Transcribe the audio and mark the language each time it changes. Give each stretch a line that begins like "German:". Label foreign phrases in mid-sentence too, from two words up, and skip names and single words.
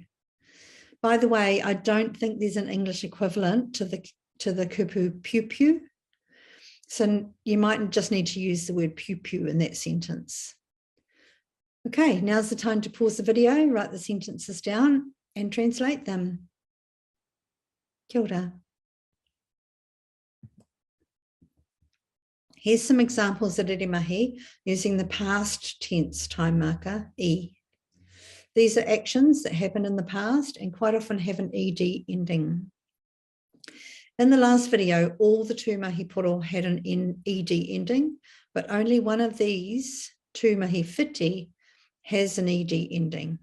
English: By the way, I don't think there's an English equivalent to the kupu pew pew. So you might just need to use the word pew pew in that sentence. Okay, now's the time to pause the video, write the sentences down and translate them.
Māori: Kia ora.
English: Here's some examples of Reremahi using the past tense time marker, e. These are actions that happen in the past and quite often have an ed ending. In the last video, all the
Māori: Tūmahi Poro
English: had an ed ending, but only one of these,
Māori: Tūmahi Whiti,
English: has an ed ending.